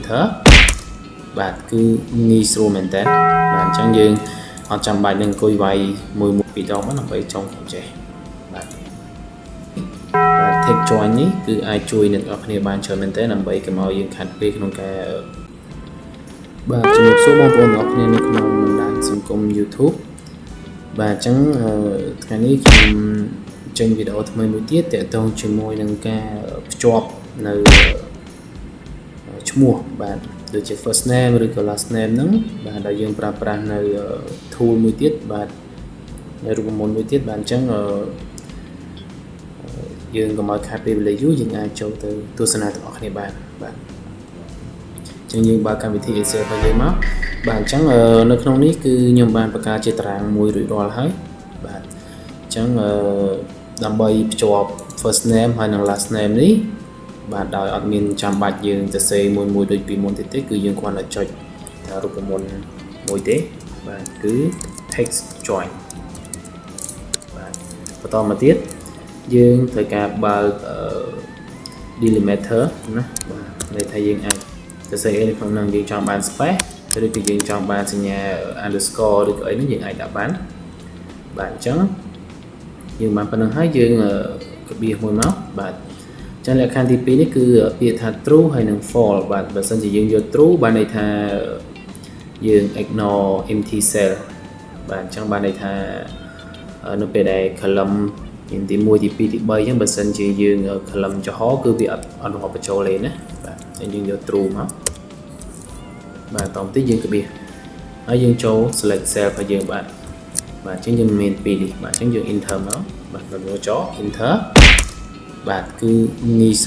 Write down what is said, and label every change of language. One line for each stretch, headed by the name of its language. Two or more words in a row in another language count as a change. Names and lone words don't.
Khmer: enter បាទគឺងាយស្រួលមែនតើបាទអញ្ចឹងយើងអត់ចាំបាច់នឹងអង្គុយវាយមួយពីរដងមកដើម្បីចុងចេះបាទ
English: take join
Khmer: នេះគឺអាចជួយអ្នកនរគ្នាបានច្រើនមែនតើដើម្បីកុំឲ្យយើងខាត់ពេលក្នុងការបាទជំរាបសួរបងប្អូនទាំងអស់គ្នានៅក្នុងបណ្ដាញសង្គម YouTube បាទអញ្ចឹងថ្ងៃនេះខ្ញុំចេញវីដេអូថ្មីមួយទៀតទាក់ទងជាមួយនឹងការភ្ជាប់នៅឈ្មោះបាទដូចជា
English: first name
Khmer: ឬក៏
English: last name
Khmer: ហ្នឹងបាទដែលយើងប្រើប្រាស់នៅ tool មួយទៀតបាទនៅរូបមន្តមួយទៀតបាទអញ្ចឹង យើងកុំឲ្យខាតពេលវេលាយូរយើងអាចចូលទៅទស្សនាទាំងអស់គ្នាបានបាទអញ្ចឹងយើងបើកកម្មវិធី Excel របស់យើងមកបាទអញ្ចឹងនៅក្នុងនេះគឺខ្ញុំបានបង្កើតជាតារាងមួយរួចរាល់ហើយបាទអញ្ចឹងដើម្បីភ្ជាប់
English: first name
Khmer: ហើយនិង
English: last name
Khmer: នេះបាទដោយអត់មានចាំបាច់យើងទៅសេមួយដូចពីមុនទេគឺយើងគ្រាន់តែចុចរូបមន្តមួយទេបាទគឺ
English: text join
Khmer: បាទបន្តមកទៀតយើងត្រូវការបើក delimiter ណាបាទន័យថាយើងអាចទៅសេនៅក្នុងហ្នឹងយើងចង់បាន space ឬក៏យើងចង់បានសញ្ញា underscore ឬក៏អីហ្នឹងយើងអាចដាក់បានបាទអញ្ចឹងយើងបានប៉ុណ្្នឹងហើយយើងកបៀសមួយមកបាទចឹងលក្ខខណ្ឌទី2នេះគឺពាក្យថា true ហើយនិង false បាទបើសិនជាយើងយក true បានន័យថាយើង
English: ignore empty cell
Khmer: បាទអញ្ចឹងបានន័យថានៅពេលដែល column ទី1ទី2ទី3អញ្ចឹងបើសិនជាយើង column ចំហគឺវាអត់រាប់បញ្ចូលទេណាបាទអញ្ចឹងយើងយក true មកបាទតោះបន្តិចយើងកបៀសហើយយើងចូល
English: select cell
Khmer: របស់យើងបាទអញ្ចឹងយើងមាន2នេះបាទអញ្ចឹងយើង enter មកបាទដល់ចុច enter បាទគឺងាយស្រួ